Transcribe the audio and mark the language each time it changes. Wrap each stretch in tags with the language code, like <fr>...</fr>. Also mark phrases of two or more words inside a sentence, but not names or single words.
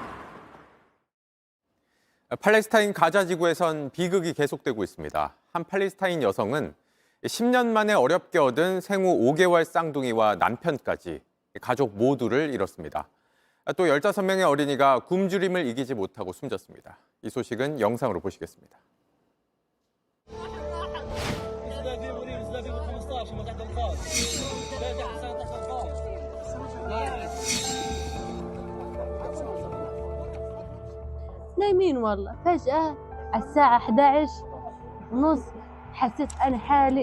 <ko>팔레스타인 가자 지구에선 비극이 계속되고 있습니다. 한 팔레스타인 여성은 10년 만에 어렵게 얻은 생후 5개월 쌍둥이와 남편까지 가족 모두를 잃었습니다. 또 15명의 어린이가 굶주림을 이기지 못하고 숨졌습니다. 이 소식은 영상으로 보시겠습니다.</ko> <ar>نايمين والله فجأة على الساعة 11:30 حسيت أنا حالي</ar>